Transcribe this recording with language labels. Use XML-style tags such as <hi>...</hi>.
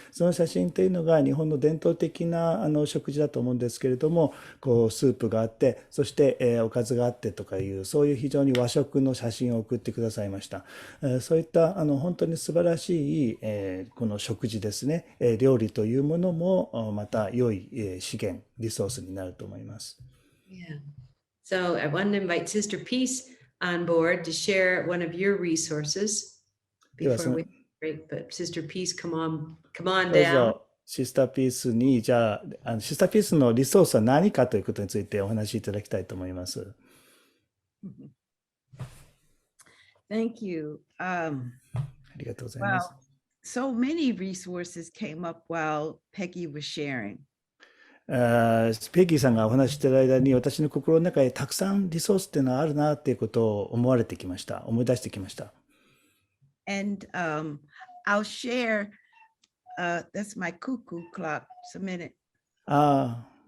<ja>その写真というのが日本の伝統的な食事だと思うんですけれども、こうスープがあって、そして、おかずがあってとかいう、そういう非常に和食の写真を送ってくださいました。そういった本当に素晴らしい、この食事ですね、料理というものもまた良い資源、リソースになると思います。</ja> <en>Yeah. So I want to invite Sister Peace on board to share one of your resources before we break. But Sister Peace, come on</en> <ja>どう</ja> <en>down.</en> <ja>ぞシスターピースに、じゃあ、シスターピースのリソースは何かということについてお話しいただきたいと思います。</ja> <en>Thank you.</en> <ja>ありがとうございます。</ja> <en>so many resources came up while Peggy was sharing.</en> <ja>ペギーさんがお話ししている間に私の心の中にたくさんリソースっていうのはあるなっていうことを思い出してきました。</ja> <en>And I'll share, that's my cuckoo clock, just a minute. ああ。</en>